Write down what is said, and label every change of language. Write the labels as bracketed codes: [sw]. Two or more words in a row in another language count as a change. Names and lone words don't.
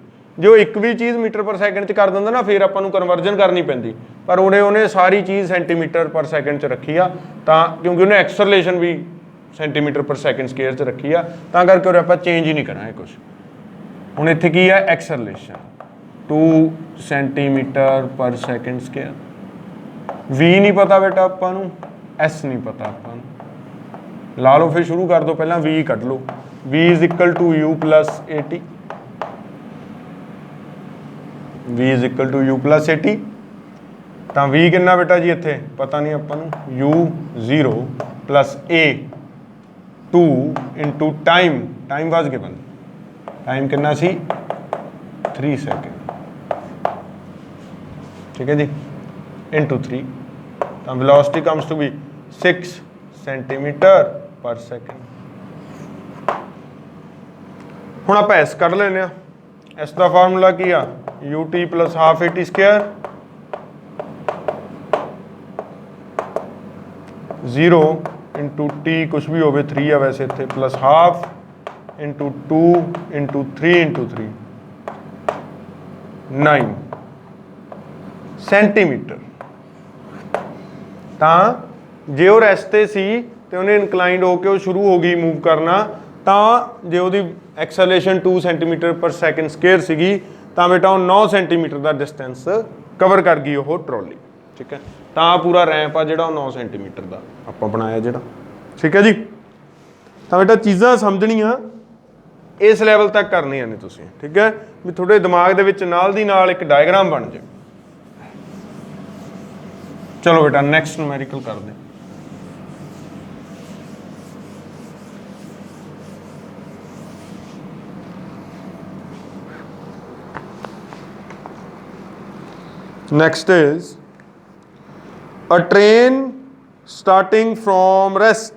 [pa] ਜੇ ਉਹ ਇੱਕ ਵੀ ਚੀਜ਼ [en] meter per second [pa] 'ਚ ਕਰ ਦਿੰਦਾ ਨਾ, ਫਿਰ ਆਪਾਂ ਨੂੰ ਕਨਵਰਜਨ ਕਰਨੀ ਪੈਂਦੀ, ਪਰ ਉਹਨੇ ਸਾਰੀ ਚੀਜ਼ [en] centimeter per second [pa] 'ਚ ਰੱਖੀ ਆ, ਤਾਂ ਕਿਉਂਕਿ ਉਹਨੇ ਐਕਸਲਰੇਸ਼ਨ ਵੀ [en] centimeter per second square [pa] 'ਚ ਰੱਖੀ ਆ, ਤਾਂ ਕਰਕੇ ਉਹ ਆਪਾਂ ਚੇਂਜ ਹੀ ਨਹੀਂ ਕਰਾਂਗੇ ਕੁਛ। ਹੁਣ ਇੱਥੇ ਕੀ ਹੈ, [en] acceleration 2 centimeter per second square. [pa] v ਨਹੀਂ ਪਤਾ ਬੇਟਾ ਆਪਾਂ ਨੂੰ, s ਨਹੀਂ ਪਤਾ ਆਪਾਂ ਨੂੰ। ਲਾ ਲਓ ਫਿਰ, ਸ਼ੁਰੂ ਕਰ ਦਿਓ, ਪਹਿਲਾਂ v ਕੱਢ ਲਓ। [en] v is equal to u plus at, v is equal to u plus at। [pa] ਤਾਂ v ਕਿੰਨਾ ਬੇਟਾ ਜੀ ਇੱਥੇ ਪਤਾ ਨਹੀਂ ਆਪਾਂ ਨੂੰ, [en] u 0 plus a 2 into time was given, [pa] ਟਾਈਮ ਕਿੰਨਾ ਸੀ 3 ਸੈਕਿੰਡ, ਠੀਕ ਹੈ ਜੀ, into 3। [en] ਤਾਂ velocity comes to be 6 centimeter per second. [pa] ਹੁਣ ਆਪਾਂ s ਕੱਢ ਲੈਂਦੇ ਆ। s ਦਾ ਫਾਰਮੂਲਾ ਕੀ ਆ, [en] ut plus half at square 0 into t [pa] ਕੁਛ ਵੀ ਹੋਵੇ 3 ਆ ਵੈਸੇ ਇੱਥੇ, [en] plus half into 2 into 3 into 3 9 ਸੈਂਟੀਮੀਟਰ। [pa] ਤਾਂ ਜੇ ਉਹ ਰੈਸਟ ਤੇ ਸੀ ਤੇ ਉਹਨੇ ਇਨਕਲਾਈਨਡ ਹੋ ਕੇ ਉਹ ਸ਼ੁਰੂ ਹੋ ਗਈ ਮੂਵ ਕਰਨਾ, ਤਾਂ ਜੇ ਉਹਦੀ [en] acceleration 2 centimeter per second square [pa] ਸੀਗੀ, ਤਾਂ ਬੇਟਾ ਉਹ 9 ਸੈਂਟੀਮੀਟਰ ਦਾ [en] distance cover [pa] ਕਰ ਗਈ ਉਹ ਟਰੋਲੀ, ਠੀਕ ਹੈ। ਤਾਂ ਪੂਰਾ ਰੈਂਪ ਆ ਜਿਹੜਾ ਉਹ 9 ਸੈਂਟੀਮੀਟਰ ਦਾ ਆਪਾਂ ਬਣਾਇਆ ਜਿਹੜਾ, ਠੀਕ ਹੈ ਜੀ। ਤਾਂ ਬੇਟਾ ਚੀਜ਼ਾਂ ਸਮਝਣੀਆਂ ਇਸ ਲੈਵਲ ਤੱਕ ਕਰਨੀਆਂ ਨੇ ਤੁਸੀਂ, ਠੀਕ ਹੈ, ਭੀ ਥੋੜ੍ਹੇ ਦਿਮਾਗ ਦੇ ਵਿੱਚ ਨਾਲ ਦੀ ਨਾਲ ਇੱਕ ਡਾਇਗ੍ਰਾਮ ਬਣ ਜਾਏ। [hi] चलो बेटा [en] next numerical [hi] कर दें। [en] Next is a train starting from rest.